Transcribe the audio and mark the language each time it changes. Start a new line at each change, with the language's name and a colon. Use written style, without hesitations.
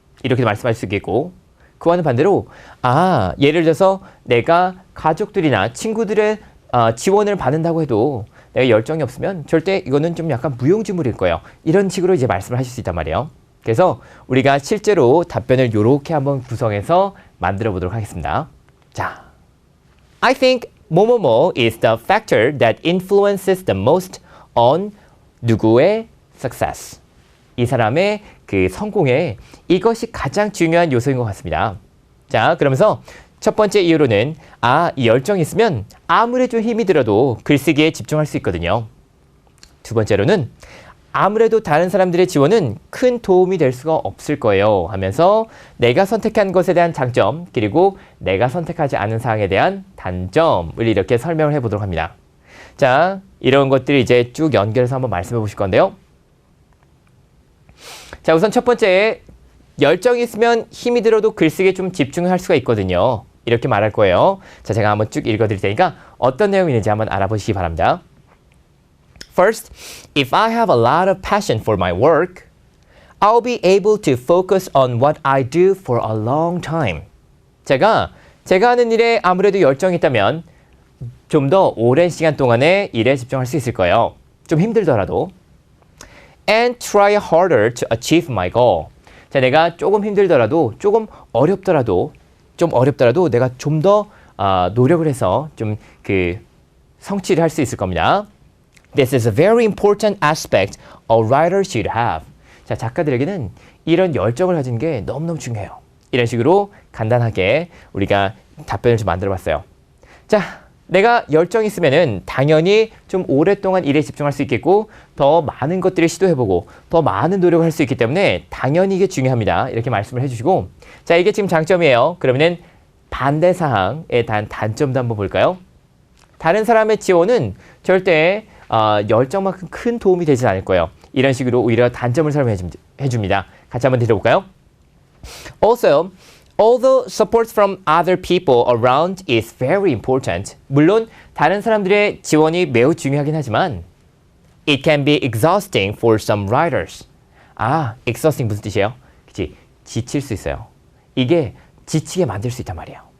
Korean: 이렇게 말씀할 수 있겠고 그와는 반대로 아, 예를 들어서 내가 가족들이나 친구들의 지원을 받는다고 해도 내가 열정이 없으면 절대 이거는 좀 약간 무용지물일 거예요. 이런 식으로 이제 말씀을 하실 수 있단 말이에요. 그래서 우리가 실제로 답변을 이렇게 한번 구성해서 만들어 보도록 하겠습니다. 자,
English: I think
Korean: 뭐뭐뭐
English: is the factor that influences the most on
Korean: 누구의
English: success.
Korean: 이 사람의 그 성공에 이것이 가장 중요한 요소인 것 같습니다. 자, 그러면서 첫 번째 이유로는 아, 이 열정이 있으면 아무리 좀 힘이 들어도 글쓰기에 집중할 수 있거든요. 두 번째로는 아무래도 다른 사람들의 지원은 큰 도움이 될 수가 없을 거예요 하면서 내가 선택한 것에 대한 장점 그리고 내가 선택하지 않은 사항에 대한 단점을 이렇게 설명을 해보도록 합니다. 자, 이런 것들을 이제 쭉 연결해서 한번 말씀해 보실 건데요. 자, 우선 첫 번째, 열정이 있으면 힘이 들어도 글쓰기에 좀 집중을 할 수가 있거든요. 이렇게 말할 거예요. 자, 제가 한번 쭉 읽어드릴 테니까 어떤 내용이 있는지 한번 알아보시기 바랍니다.
English: First, if I have a lot of passion for my work, I'll be able to focus on what I do for a long time.
Korean: 제가 하는 일에 아무래도 열정이 있다면 좀 더 오랜 시간 동안에 일에 집중할 수 있을 거예요. 좀 힘들더라도.
English: And try harder to achieve my goal.
Korean: 자, 내가 조금 힘들더라도, 조금 어렵더라도 내가 좀 더 노력을 해서 좀 그 성취를 할 수 있을 겁니다.
English: This is a very important aspect a writer should have.
Korean: 자, 작가들에게는 이런 열정을 가진 게 너무너무 중요해요. 이런 식으로 간단하게 우리가 답변을 좀 만들어 봤어요. 자, 내가 열정이 있으면은 당연히 좀 오랫동안 일에 집중할 수 있겠고 더 많은 것들을 시도해보고 더 많은 노력을 할 수 있기 때문에 당연히 이게 중요합니다. 이렇게 말씀을 해주시고 자, 이게 지금 장점이에요. 그러면은 반대 사항에 대한 단점도 한번 볼까요? 다른 사람의 지원은 절대 열정만큼 큰 도움이 되지 않을 거예요. 이런 식으로 오히려 단점을 설명해 줍니다. 같이 한번 들어볼까요?
English: Also, although support from other people around is very important.
Korean: 물론 다른 사람들의 지원이 매우 중요하긴 하지만
English: it can be exhausting for some writers.
Korean: 아, exhausting 무슨 뜻이에요? 그치? 지칠 수 있어요. 이게 지치게 만들 수 있단 말이에요.